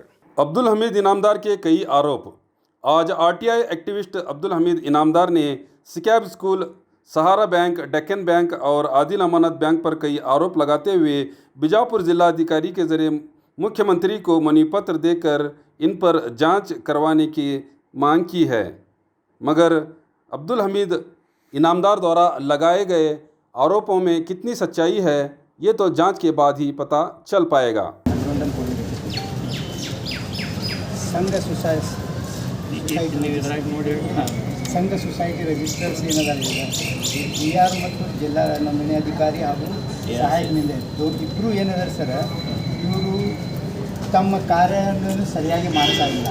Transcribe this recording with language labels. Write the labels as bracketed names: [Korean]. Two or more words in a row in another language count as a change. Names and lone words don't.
[Hindi] अब्दुल हमीद इनामदार के कई आरोप। आज आरटीआई एक्टिविस्ट अब्दुल हमीद इनामदार ने स्कैब स्कूल, सहारा बैंक, डेक्कन बैंक और आदिल अमानत बैंक पर कई आरोप लगाते हुए बीजापुर जिलाधिकारी के जरिए मुख्यमंत्री को मनोपत्र देकर इन पर जांच करवाने की मांग की है। मगर अब्दुल हमीद इनामदार द्वारा लगाए गए आरोपों में कितनी सच्चाई है, ये तो जांच के बाद ही पता चल पाएगा। [Kannada] ಸಂಘ [English] society registers [Kannada] ಏನದಾಗಿದೆ ಡಿ ಆರ್ ಮತ್ತು ಜಿಲ್ಲಾ ನೋಂದಣಿ ಅಧಿಕಾರಿ ಹಾಗೂ ಸಹಾಯಕ ನಿಂದ ಇಬ್ಬರು ಏನಿದ್ದಾರೆ ಸರ್, ಇವರು ತಮ್ಮ ಕಾರ್ಯವನ್ನು ಸರಿಯಾಗಿ ಮಾಡ್ತಾ ಇಲ್ಲ.